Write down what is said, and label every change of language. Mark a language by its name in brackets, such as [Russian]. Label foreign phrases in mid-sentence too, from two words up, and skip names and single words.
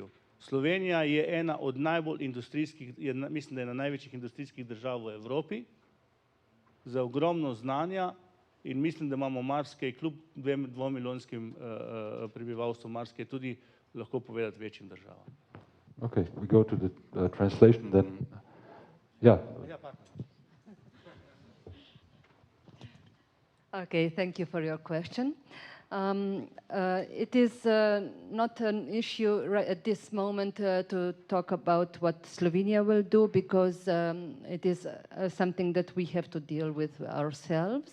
[Slovenian] Slovenija je ena od najbolj industrijskih, mislim, da je ena največjih industrijskih držav v Evropi za ogromno znanja in mislim, da imamo marsikaj, kljub 2-milijonskim prebivalstvom, marsikaj tudi lahko povedati večjim državam. [English] Okay, we go to the translation then. Yeah. Okay, thank you for your question. It is not an issue at this moment to talk about what Slovenia will do, because it is something that we have to deal with ourselves.